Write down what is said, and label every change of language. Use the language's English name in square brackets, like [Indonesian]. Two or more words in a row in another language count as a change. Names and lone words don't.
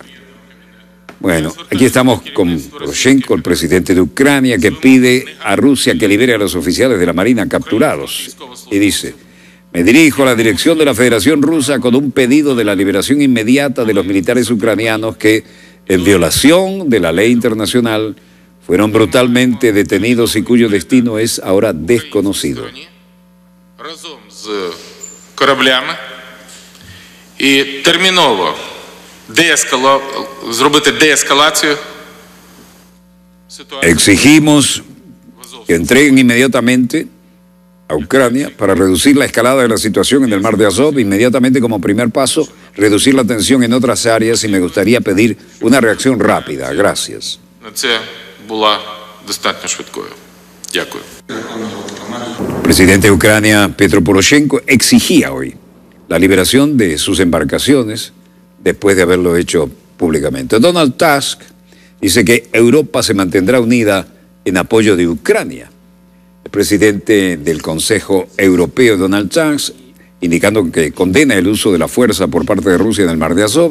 [Spanish] Bueno, aquí estamos con Poroshenko, el presidente de Ucrania, que pide a Rusia que libere a los oficiales de la Marina capturados. Y dice, me dirijo a la dirección de la Federación Rusa con un pedido de la liberación inmediata de los militares ucranianos que, en violación de la ley internacional, fueron brutalmente detenidos y cuyo destino es ahora desconocido. [Ukrainian] Разом з кораблями і терміново зробити деескалацію ситуації. [Spanish] Exigimos que entreguen inmediatamente a Ucrania para reducir la escalada de la situación en el mar de Azov, inmediatamente como primer paso, reducir la tensión en otras áreas, y me gustaría pedir una reacción rápida. Gracias. [Ukrainian] Це була достатньо швидкою. Дякую. [Spanish] El presidente de Ucrania, Petro Poroshenko, exigía hoy la liberación de sus embarcaciones después de haberlo hecho públicamente. Donald Tusk dice que Europa se mantendrá unida en apoyo de Ucrania. El presidente del Consejo Europeo, Donald Tusk, indicando que condena el uso de la fuerza por parte de Rusia en el mar de Azov.